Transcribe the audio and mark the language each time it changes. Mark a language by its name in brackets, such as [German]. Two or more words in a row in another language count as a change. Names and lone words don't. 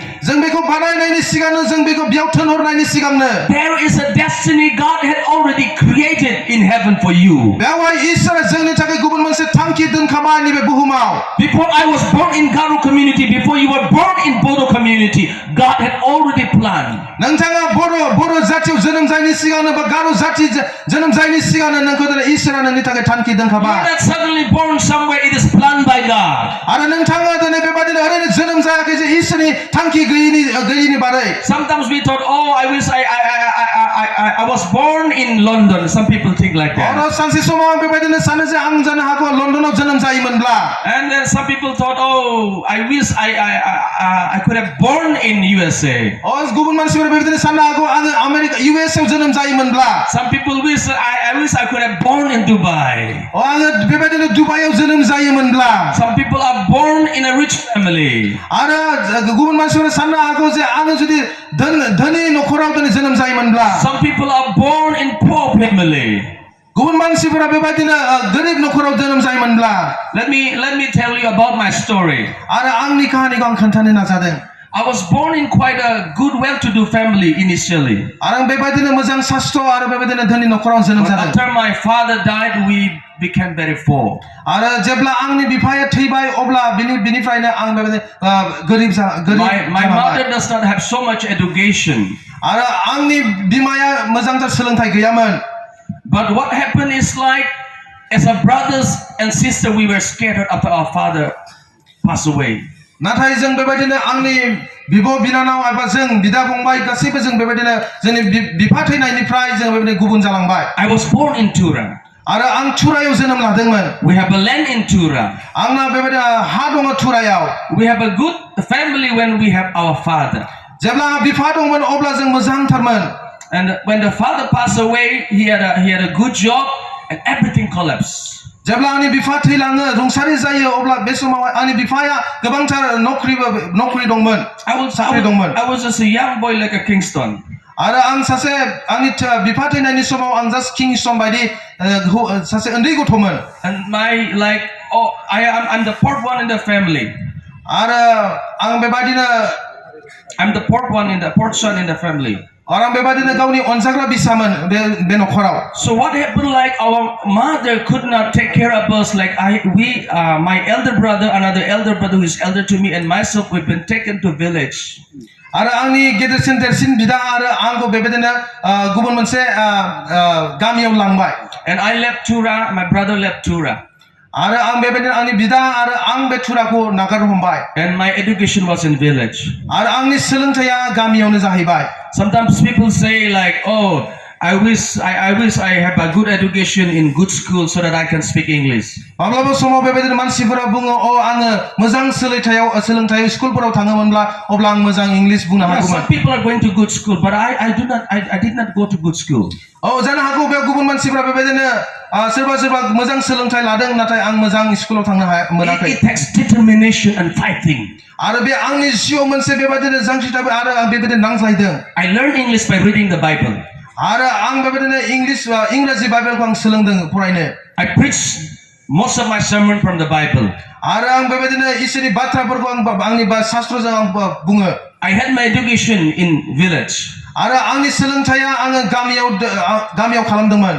[Bodo] जों बेखौ बानायनायनि सिगांनो जों बेखौ बेयाव थोनहरनायनि सिगांनो [English] there is a destiny God had already created in heaven for you. [Bodo] बेवहाय इसोरा जोंनि थाखाय गुबुन मोनसे थांखि दोनखाबाय नैबे बुहुमाव [English] Before I was born in Garo community, before you were born in Bodo community, God had already planned. [Bodo] नोंथाङा बर' जातियाव जोनोम जायैनि सिगांनो बा गार' जाति जोनोम जायैनि सिगांनो नोंखौ दिनै इसोरा नोंनि थाखाय थांखि [English] You're [Bodo] दोनखाबाय [English] not suddenly born somewhere, it is planned by God. [Bodo] आरो नोंथाङा दिनै बेबादिनो ओरैनो जोनोम जायाखै जे इसोरनि थांखि गैयिनि बारै [English] Sometimes we thought, oh, I wish I was born in London. Some people think like that. [Bodo] अर सानसे समाव आं बेबादिनो सानो जे आं जानो हागौ लन्डनाव जोनोम जायोमोनब्ला [English] And then some people thought, oh, I wish I could have born in USA. [Bodo] गुबुन मानसिफोरा बेबादिनो साननो हागौ आङो आमेरिका इउएस आव जोनोम जायोमोनब्ला [English] Some people wish I could have born in Dubai. [Bodo] आङो बेबादिनो दुबाइआव जोनोम जायोमोनब्ला [English] Some people are born in a rich family. [Bodo] आरो गुबुन मानसिफोरा साननो हागौ जे आङो जुदि धोनि नखराव दिनै जोनोम जायोमोनब्ला [English] Some people are born in poor family. [Bodo] गुबुन मानसिफोरा बेबादिनो गरिब नखराव जोनोम जायोमोनब्ला [English] Let me tell you about my story. [Bodo] आरो आंनि काहानिखौ आं खोन्थानो नाजादों [English] I was born in quite a good, well-to-do family initially. [Bodo] आरो बेबादिनो मोजां सास्त्र आरो बेबादिनो धोनि नखराव जोनोम [English] But [Bodo] जादों [English] after my father died, we became very poor. [Bodo] आरो जेब्ला आंनि बिफाया थैबाय अब्ला बिनिफ्रायनो आं बेबादिनो गरिब [English] My mother does not have so much education. [Bodo] आरो आंनि बिमाया मोजांथार सोलोंथाइ गैयामोन [English] But what happened is like, as a brothers and sister, we were scattered after our father passed away. [Bodo] नाथाय जों बेबादिनो आंनि बिब' बिनानाव एबा जों बिदा फंबाय गासैबो जों बेबादिनो जोंनि बिफा थैनायनिफ्राय जों बेबादिनो गुबुन जालांबाय [English] I was born in Tura. [Bodo] आरो आं थुरायाव जोनोम लादोंमोन [English] We have a land in Tura. [Bodo] आंना बेबादिनो हा दङ थुरायाव [English] We have a good family when we have our father. [Bodo] जेब्ला आंहा बिफा दंमोन अब्ला जों मोजांथारमोन [English] And when the father passed away, he had a good job, and everything collapsed. [Bodo] जेब्ला आंनि बिफा थैलाङो रुंसारि जायो अब्ला बे समाव आंनि बिफाया गोबांथार नौकरी दंमोन साख्रि दंमोन [English] I was just a young boy like a Kingston. [Bodo] आरो आं सासे आंनि बिफा थैनायनि समाव आं जास्ट किंस्टन बायदि सासे उन्दै गथ'मोन [English] And I'm the fourth one in the family. [Bodo] आरो आं बेबादिनो [English] I'm the fourth son in the family. [Bodo] आरो आं बेबादिनो गावनि अनजाग्रा बिसामोन बे नखराव [English] So what happened, like our mother could not take care of us, like my elder brother, another elder brother who is elder to me, and myself, we've been taken to village. [Bodo] आरो आंनि गेदेरसिन देरसिन बिदा आरो आंखौ बेबादिनो गुबुन मोनसे गामियाव लांबाय [English] And I left Tura, my brother left Tura. [Bodo] आरो आं बेबादिनो आंनि बिदा आरो आं बे थुराखौ नागारनो हमबाय [English] And my education was in village. [Bodo] आरो आंनि सोलोंथाया गामियावनो जाहैबाय [English] Sometimes people say like, oh, I wish I have a good education in good school so that I can speak English. [Bodo] माब्लाबा समाव बेबादिनो मानसिफोरा बुङो आङो मोजां सोलोंथाय स्कुलफोराव थाङोमोनब्ला अब्ला आं मोजां इंलिश बुंनो हागौमोन. [English] Some people are going to good school, but I did not go to good school. [Bodo] जानो हागौ बे गुबुन मानसिफोरा बेबादिनो सोरबा मोजां सोलोंथाय लादों नाथाय आं मोजां स्कुलाव थांनो मोनाखै. [English] It takes determination and fighting. [Bodo] आरो बे आंनि जिउआव मोनसे बेबादिनो जांख्रिथाय आरो आं बेबादिनो नांज्लायदों. [English] I learned English by reading the Bible. [Bodo] आरो आं बेबादिनो इंराजि बाइबेलखौ आं सोलोंदों फरायनो. [English] I preached most of my sermon from the Bible. [Bodo] आरो आं बेबादिनो इसोरनि बाथ्राफोरखौ आंनि शास्त्रजों आं बुङो. [English] I had my education in village. [Bodo] आरो आंनि सोलोंथाया आङो गामियाव खालामदोंमोन.